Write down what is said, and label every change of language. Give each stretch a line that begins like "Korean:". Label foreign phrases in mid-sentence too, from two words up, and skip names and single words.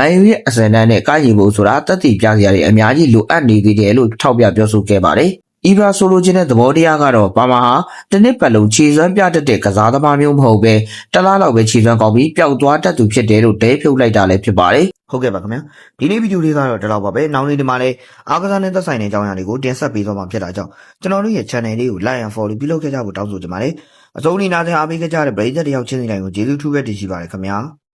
Burmese: န်ယူရဲ့အစံတန်းနဲ့ကိုက်ညီဖို့ဆိုတာသက်သေပြစရာတွေအများကြီးလိုအပ်နေသေးတယ်လို့ထောက်ပြပြောဆိုခဲ့ပါတယ်အီဘရာဆိုလိုချင်တဲ့သဘောတရားကတော့ပါမားဟာတစ်နှစ်ပတ်လုံးခြေစွမ်းပြတတ်တဲ့ကစားသမားမျိုးမဟုတ်ပဲတလားလောက်ပဲခြေစွမ်းကောင်းပြီးပျောက်သွားတတ်သူဖြစ်တယ်လို့တဲဖြုတ်လိုက်တာလည်းဖြစ်ပါတယ်ဟုတ်ကဲ့ပါခင်ဗျာဒီနေ့ဗီဒီယိုလေးကတော့ဒီလောက်ပါပဲနောက်နေ့ဒီမှာလည်းအားကစားနဲ့သက်ဆိုင်တဲ့အကြောင်းအရာတွေကိုတင်ဆက်ပေးသွားမှာဖြစ်တာကြောင့်ကျွန်တော်တို့ရဲ့ channel လေးကို
English: like and follow
Burmese: ပြုလုပ်ခဲ့ကြဖို့တောင်းဆိုချင်ပါတယ်အဆုံးအနေနဲ့အားပေးခဲ့ကြတဲ့ပရိသတ်တယောက်ချင်းစီတိုင်းကိုကျေးဇူးထူးပဲတင်ရှိပါတယ်ခင်ဗျာ